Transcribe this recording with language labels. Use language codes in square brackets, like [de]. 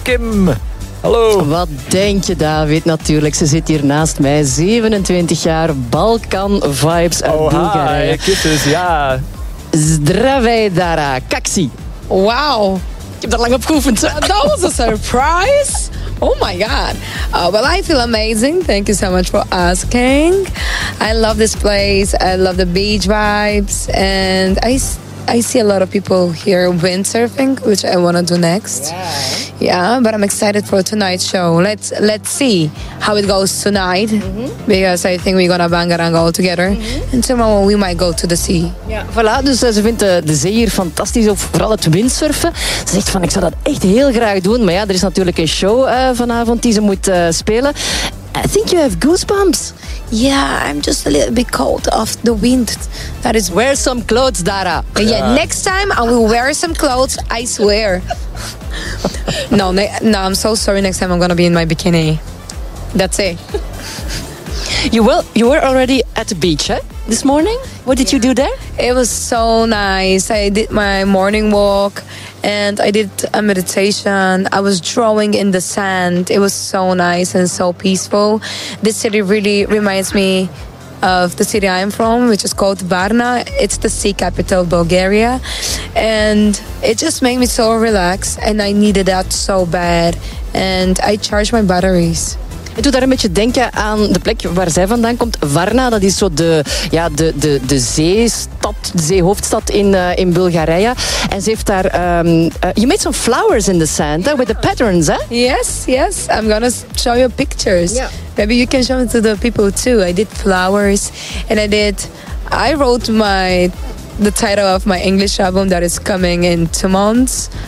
[nl] Kim, hallo. Wat denk je, David? Natuurlijk, ze zit hier naast mij. 27 jaar, Balkan vibes uit Bulgarije. [en] Oh, kisses, ja. [bg] Zdravidara, kaksi. [nl] Wauw, ik heb daar lang op geoefend. Dat was een surprise. [en] Oh my god. Well, I feel amazing. Thank you so much for asking. I love this place. I love the beach vibes. And I see a lot of people here windsurfing, which I want to do next. Yeah. Yeah, but I'm excited for tonight's show. Let's see how it goes tonight. Mm-hmm. Because I think we're going to bang around all together. Mm-hmm. And tomorrow we might go to the sea. [nl] Ja, voilà. Dus ze vindt de zee hier fantastisch, vooral het windsurfen. Ze zegt van, ik zou dat echt heel graag doen. Maar ja, er is natuurlijk een show vanavond die ze moet spelen. [en] I think you have goosebumps. Yeah, I'm just a little bit cold of the wind. That is, wear some clothes, Dara. Yeah. Yeah, next time I will wear some clothes, I swear. No, I'm so sorry. Next time I'm gonna be in my bikini. That's it. You were already at the beach, eh? This morning? What did you do there? It was so nice. I did my morning walk and I did a meditation. I was drawing in the sand. It was so nice and so peaceful. This city really reminds me of the city I'm from, which is called Varna. It's the sea capital of Bulgaria. And it just made me so relaxed and I needed that so bad. And I charged my batteries. [nl] Ik doe daar een beetje denken aan de plek waar zij vandaan komt. Varna, dat is zo de zeestad, de zeehoofdstad in Bulgarije. En ze heeft daar... [en] you made some flowers in the sand, with the patterns, hè? Yes. I'm gonna show you pictures. Yeah. Maybe you can show them to the people too. I did flowers. And I wrote the title of my English album that is coming in 2 months.